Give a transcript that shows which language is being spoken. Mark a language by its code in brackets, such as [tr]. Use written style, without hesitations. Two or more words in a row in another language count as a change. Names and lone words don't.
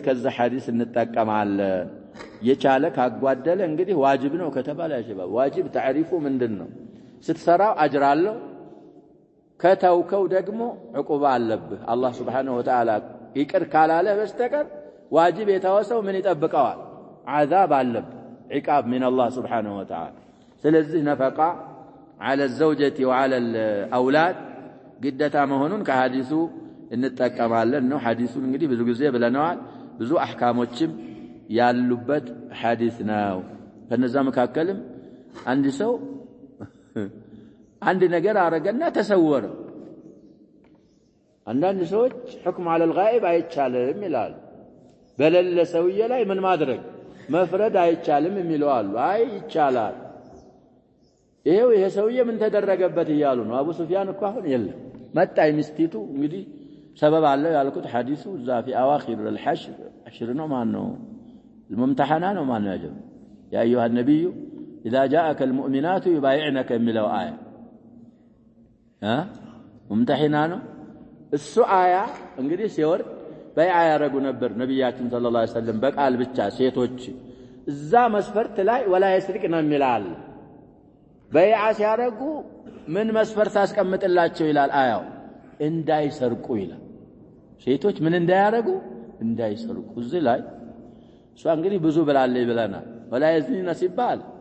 [am] ከዛ ሐዲስ እንጠቀማለን የቻለ ካጓደለ እንግዲህ ዋጅብ ነው ከተባለ ያሽባብ ዋጅብ ታሪፉ ምንድነው ስትሰራው አጅር አለው ከተውከው ደግሞ ዕቁባ አለብህ አላህ [ar] سبحانه وتعالى [am] ይቅር ካላለ በስተቀር ዋጅብ የተወሰው ምን ይጠብቀዋል عذاب አለብህ [ar] عقاب من الله سبحانه وتعالى [am] ስለዚህ ነፈቃ [ar] على الزوجة وعلى الأولاد [am] ግዴታ መሆኑን ከሐዲሱ እንጠቀማለን ነው ሐዲሱን እንግዲህ ብዙ ጊዜ ብለናል ብዙ አህካሞችም ያሉበት ሐዲስ ነው ከነዛ መካከልም አንድ ሰው አንድ ነገር አረገና ተሰወረ አንዳንድ ሰዎች [ar] حكم على الغائب [am] አይቻልም ይላል በለለ ሰውዬ ላይ ምን ማድረግ መፍረድ አይቻልም የሚለው አሉ አይ ይቻላል ይሄ ሰውዬ ምን ተደረገበት ይያሉ ነው አቡ ሱፊያን እኮ አሁን የለም መጣ ሚስቲቱ እንግዲህ ሰበብ አለው ያልኩት ሐዲሱ እዛ [ar] في اواخر الحشر [am] ነው ማን ነው الممتحنه ነው ማን ነው ያጀብ [ar] يا ايها النبي اذا جاءك المؤمنات يبايعنك [am] የሚለው አያ ممتحنه እሱ አያ እንግዲህ ሲወርድ በይዓ ያረጉ ነበር ነብያችን [ar] صلى الله عليه وسلم [am] በቃል ብቻ ሴቶች እዛ መስፈርት ላይ [ar] ولا يسرق [am] ነው የሚላል በይዓ ሲያረጉ ምን መስፈርት አስቀምጥላቸው ይላል አያው እንዳይሰርቁ ይላል ሴቶች ምን እንዳያረጉ እንዳይሰርቁ እዚህ ላይ እሷ እንግዲህ ብዙ ብላለች ብለናል [ar] ولا يزنين [am] ሲባል